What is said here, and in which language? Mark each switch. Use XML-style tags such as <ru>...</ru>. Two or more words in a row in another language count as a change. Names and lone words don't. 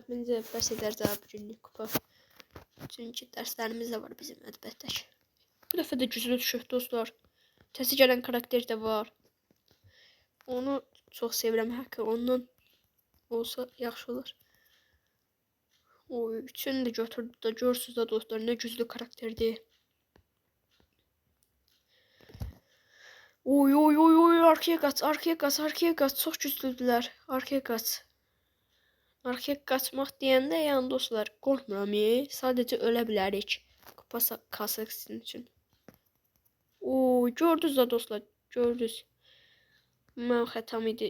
<az>Məncə bəs edər daha bir günlük kupa. Çünki dərslərimiz də var bizim əlbəttə ki. Bu dəfə də güclü düşük dostlar. Təzə gələn karakter də var. Onu çox sevirəm həqiqətən. Ondan olsa yaxşı olar. Oy, üçünü də götürdü də görürsünüz də dostlar nə güclü karakterdir. Oy, oy, oy, oy, arkaya qaç, arkaya qaç, arkaya qaç. Çox güclüdülər. Arkaya qaç. Arkaya qaçmaq deyəndə yəni dostlar qorxmuram. Sadəcə ölə bilərik. Kupa kasıq sizin üçün. Oo, gördünüz də dostlar, gördünüz. Mənim xətam idi.</az>